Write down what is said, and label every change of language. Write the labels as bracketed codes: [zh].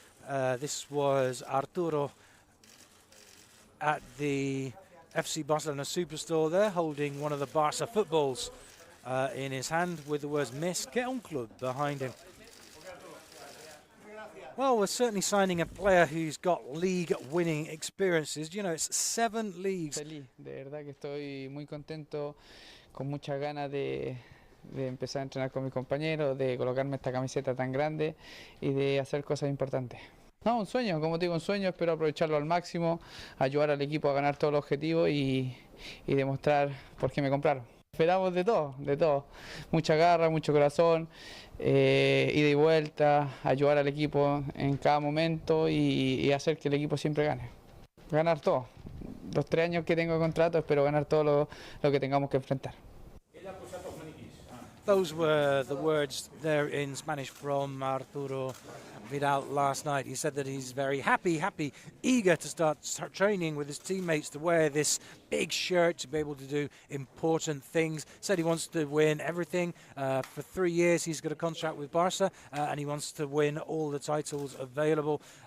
[en] This was Arturo at the FC Barcelona Superstore there, holding one of the Barca footballs in his hand with the words [ca] "Mes que un club" [en] behind him. Well, we're certainly signing a player who's got league-winning experiences. You know, it's 7 leagues. [es] Feliz, de verdad que estoy muy contento, con muchas ganas de empezar a entrenar con mis compañeros, de colocarme esta camiseta tan grande y de hacer cosas importantes. No, un sueño, como te digo, un sueño, espero aprovecharlo al máximo, ayudar al equipo a ganar todos los objetivos y demostrar por qué me compraron. Esperamos de todo, mucha garra, mucho corazón, ida y vuelta, ayudar al equipo en cada momento y hacer que el equipo siempre gane. Ganar todo. Los 3 años que tengo de contrato espero ganar todo lo que tengamos que enfrentar. [en] Those were the words there in Spanish from Arturo Vidal last night. He said that he's very happy, eager to start training with his teammates, to wear this big shirt, to be able to do important things. Said he wants to win everything. For 3 years he's got a contract with Barca, and he wants to win all the titles available.